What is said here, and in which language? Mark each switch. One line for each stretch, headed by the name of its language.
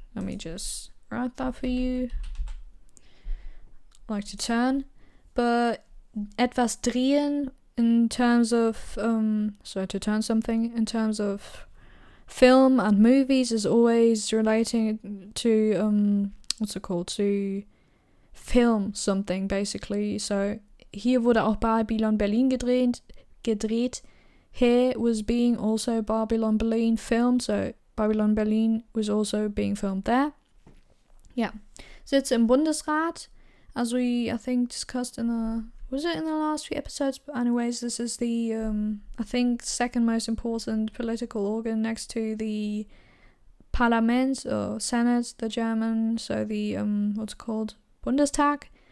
English: Let me just write that for you. Like to turn, but etwas drehen in terms of to turn something in terms of film and movies is always relating to to film something, basically.
German: So hier wurde auch Babylon Berlin gedreht.
English: Here was being also Babylon Berlin filmed, so Babylon Berlin was also being filmed there. Yeah.
German: Sitze im Bundesrat,
English: as we, I think, discussed in the last few episodes? But anyways, this is the, I think, second most important political organ next to the Parlament or Senate, the German, so the, what's it called? Bundestag.